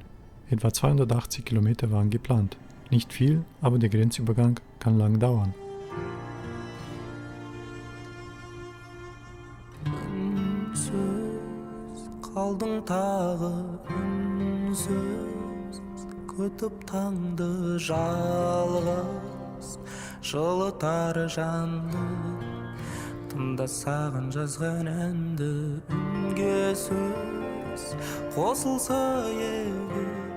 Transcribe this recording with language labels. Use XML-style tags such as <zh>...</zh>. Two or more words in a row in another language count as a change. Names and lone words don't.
<de>Etwa 280 Kilometer waren geplant. Nicht viel, aber der Grenzübergang kann lang dauern.</de> <kk>Үнсіз қалдың тағы үнсіз күтіп таңды жалғыз жылытар жанды тыңда саған жазған әнді үнге сөз қосылса егер</kk>